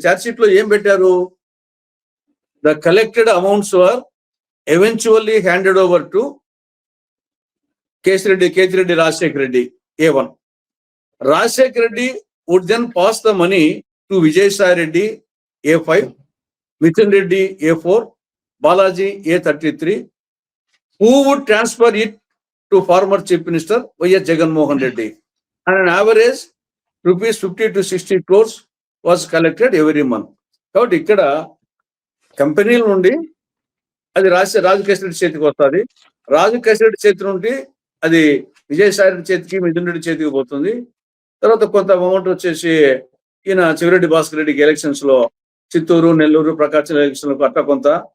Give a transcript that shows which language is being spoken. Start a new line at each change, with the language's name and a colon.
Telugu: Charge sheet లో ఏం పెట్టారు?
English: The collected amounts were eventually handed over to Kethireddy Rajasekhara Reddy A1. Rajasekhara Reddy would then pass the money to Vijayasai Reddy A5, Mithun Reddy A4, Balaji A33, who would transfer it to former Chief Minister Y.S. Jaganmohan Reddy. And an average rupees 50 to 60 crores was collected every month.
Telugu: కాబట్టి ఇక్కడ కంపెనీల నుండి అది రాజకేశ్వర రెడ్డి చేతికి వస్తుంది. రాజకేశ్వర రెడ్డి చేతి నుండి అది విజయసాయి రెడ్డి చేతికి, మిథున్ రెడ్డి చేతికి పోతుంది. తర్వాత కొంత అమౌంట్ వచ్చేసి ఈయన చివరెడ్డి భాస్కర్ రెడ్డికి ఎలక్షన్స్ లో చిత్తూరు, నెల్లూరు, ప్రకాశం ఎలక్షన్ లో అట్లా కొంత.